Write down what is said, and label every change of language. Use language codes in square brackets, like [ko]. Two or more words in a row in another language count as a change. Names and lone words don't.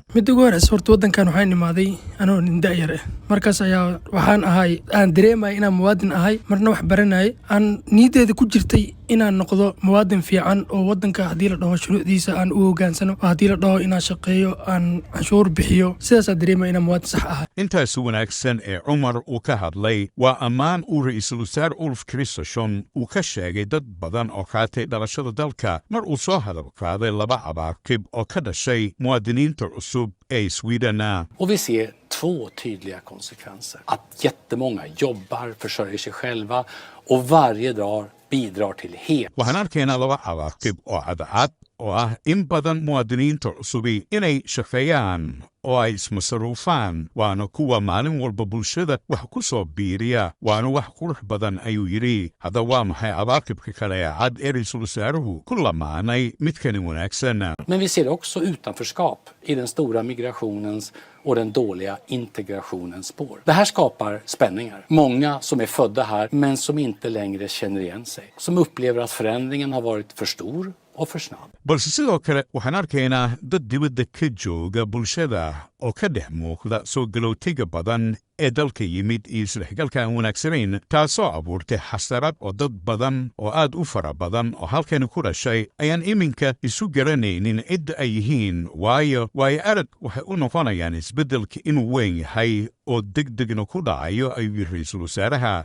[so] Midda ugu horeysa horta waddankan waxaan imaaday anoo nin da'yar ah markaas ayaa waxaan ahay aan dareemay inaan muwaadin ahay marna wax baranay aan niyadeeda ku jirtay inaan noqdo muwaadin fiican oo waddanka haddii la dhaho shuruucdiisa aan u hoggaansano haddii la dhaho inaan shaqeeyo aan canshuur bixiyo sidaas aan dareemay inaan muwaadin sax ahay. intaas wanaagsan ee Umar uu ka hadlay waa ammaan uu ra'iisul wasaar Ulf Kristersson uu ka sheegay dad badan oo qaatay dhalashada dalka mar uu soo hadal qaaday laba cabaaqib oo ka dhashay muwaadiniinta cusub ee Sweden. [sv] Och vi ser två tydliga konsekvenser. Att jättemånga jobbar, försörjer sig själva och varje dag bidrar till helt. [so] waxaan arkaynaa laba cabaaqib oo cadcad oo ah in badan muwaadiniinta cusubi inay shaqeeyaan oo ay ismasaruufaan waana kuwa maalin walba bulshada wax ku soo biiriya waana wax qurux badan ayuu yidhi. hadda waa maxay cabaaqibka kale ee cad ee ra'iisul wasaaruhu ku lamaanay midkani wanaagsan. [sv] Men vi ser också utanförskap i den stora migrationens och den dåliga integrationens spår. Det här skapar spänningar. Många som är födda här men som inte längre känner igen sig. Som upplever att förändringen har varit för stor och för snabb. [so] balse sidoo kale waxaan arkaynaa dad dibadda ka jooga bulshada oo ka dhex muuqda soo galowtiga badan ee dalka yimid iyo isdhexgalka aan wanaagsanayn taasoo abuurtay xasarad oo dad badan oo aad u fara badan oo halkani ku dhashay ayaan iminka isu garanaynin cidda ay yihiin waayo arag waxay u noqonayaan isbeddelka inuu weyn yahay oo degdegna ku dhacayo ayuu yiri ra'iisul wasaaraha.